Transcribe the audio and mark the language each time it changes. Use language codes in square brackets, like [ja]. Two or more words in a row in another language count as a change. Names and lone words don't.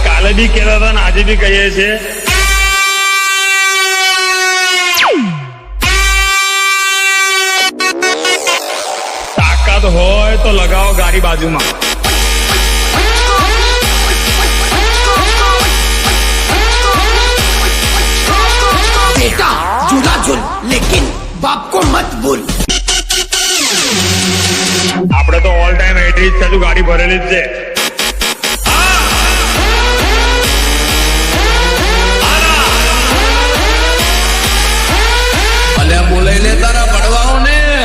[gu] કાલે બી કહેતા હતા ને આજે બી કહીએ છીએ, તાકાત હોય તો લગાવો ગાડી બાજુમાં. [hi] बेटा झूला झूल लेकिन बाप को मत भूल. [gu] આપણે તો [en] all time [gu] એટરીજ છે, ગાડી ભરેલી જ છે. ભલે બોલાઈ લે તારા પડવાઓ ને.